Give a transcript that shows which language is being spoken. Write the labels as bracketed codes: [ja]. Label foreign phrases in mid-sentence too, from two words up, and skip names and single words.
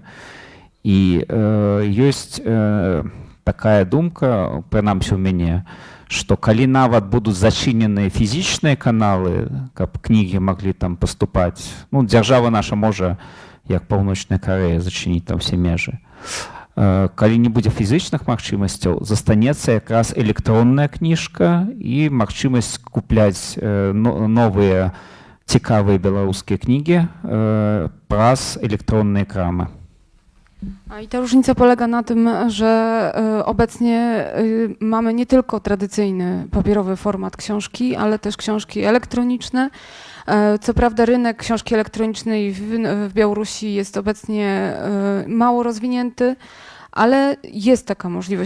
[be] І ёсць такая думка, прынамсі у мяне, што калі нават будуць зачыненыя фізічныя каналы, каб кнігі маглі там паступаць, ну, дзяржава наша можа, як Паўночная Карэя, зачыніць там все межы. Калі не будзе фізічных магчымасцяў, застанецца якраз электронная кніжка і магчымасць купляць новыя цікавыя беларускія кнігі праз электронныя крамы. [pl] I ta różnica polega na tym, że obecnie mamy nie tylko tradycyjny papierowy format książki, ale też książki elektroniczne. Co prawda rynek książki elektronicznej w Białorusi jest obecnie mało rozwinięty, ale jest taka możliwość.